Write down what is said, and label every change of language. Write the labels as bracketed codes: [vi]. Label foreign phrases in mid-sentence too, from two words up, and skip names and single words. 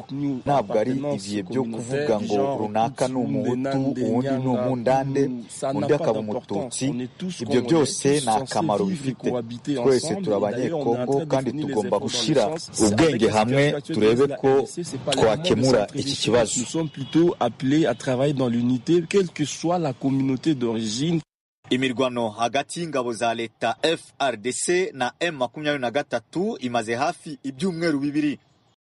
[rw] Ntabwo ari ibihe byo kuvuga ngo runaka ni Umuhutu, uwundi ni Umundande, undi akaba Umututsi. Ibyo byose nta kamaro bifite. Twese turi Abanyekongo kandi tugomba gushyira ubwenge hamwe turebe ko twakemura iki kibazo. [fr] Nous sommes plutôt appelés à travailler dans l'unité, quelle que soit la communauté d'origine. [rw] Imirwano hagati y'ingabo za leta FRDC na M23 imaze hafi ibyumweru bibiri.